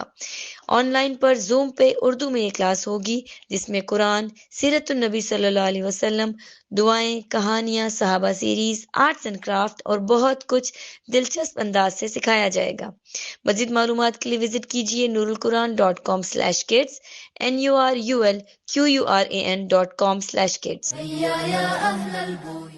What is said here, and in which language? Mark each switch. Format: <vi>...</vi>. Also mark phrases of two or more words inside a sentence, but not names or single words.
<ur>آن لائن پر زوم پہ اردو میں یہ کلاس ہوگی جس میں قرآن، سیرت النبی صلی اللہ علیہ وسلم، دعائیں، کہانیاں، صحابہ سیریز،</ur> <en>arts and craft</en> <ur>اور بہت کچھ دلچسپ انداز سے سکھایا جائے گا۔ مزید معلومات کے لیے وزٹ کیجیے nurulquran.com/kids nurulquran.com/kids۔</ur> <ar>هيا يا أهل البيوت</ar>